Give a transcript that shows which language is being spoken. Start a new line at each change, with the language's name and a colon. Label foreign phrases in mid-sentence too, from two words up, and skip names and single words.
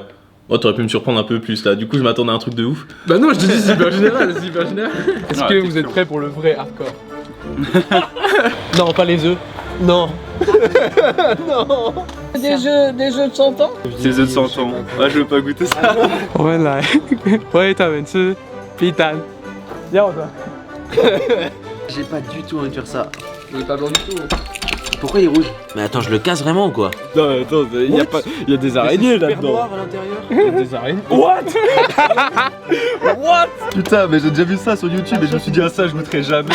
French: Oh, t'aurais pu me surprendre un peu plus là. Du coup, je m'attendais à un truc de ouf. Bah non, je te dis c'est hyper général, c'est hyper général. Est-ce Ah, que la vous êtes texture. prêts pour le vrai hardcore? Non, pas les œufs. Non. Des jeux de 100 ans. Ces œufs de 100 ans. Ah, je veux pas goûter ça.
Chinese: 我们来喂他们吃皮蛋。要的。
French: J'ai pas du tout envie de faire ça. Il est pas bon du tout. Pourquoi il est rouge? Mais attends, je le casse vraiment ou quoi? Non, attends, il y a des araignées là-dedans. noir à l'intérieur. Il y a des araignées. What? Putain, mais j'ai déjà vu ça sur YouTube et je me suis dit, ah, ça, je goûterai jamais.